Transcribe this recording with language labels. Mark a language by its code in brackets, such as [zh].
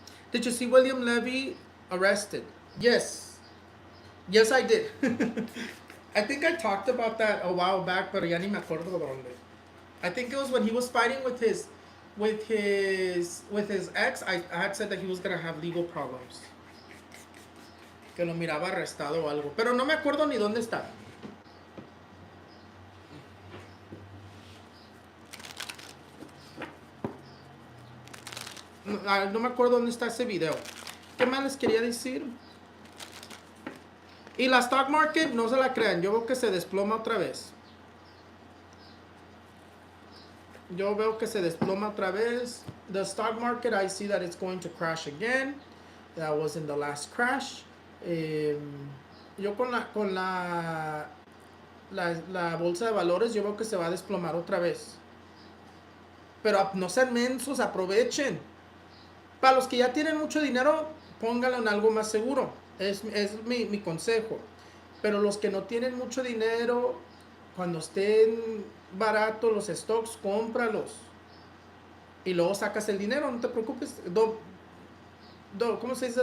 [en] Did you see William Levy arrested? Yes. Yes, I did. I think I talked about that a while back, [es] pero ya ni me acuerdo dónde. [en] I think it was when he was fighting with his ex. I had said that he was gonna have legal problems. [es] Que lo miraba arrestado o algo. Pero no me acuerdo ni dónde está. No me acuerdo dónde está ese video. ¿Qué más les quería decir? Y la stock market, no se la crean. Yo veo que se desploma otra vez. [en] The stock market, I see that it's going to crash again. That was in the last crash. [es] Yo con la bolsa de valores, yo veo que se va a desplomar otra vez. Pero no sean mensos, aprovechen. Para los que ya tienen mucho dinero, pónganlo en algo más seguro. Es mi consejo. Pero los que no tienen mucho dinero, cuando estén baratos los stocks, cómpralos. Y luego sacas el dinero, no te preocupes. ¿cómo se dice?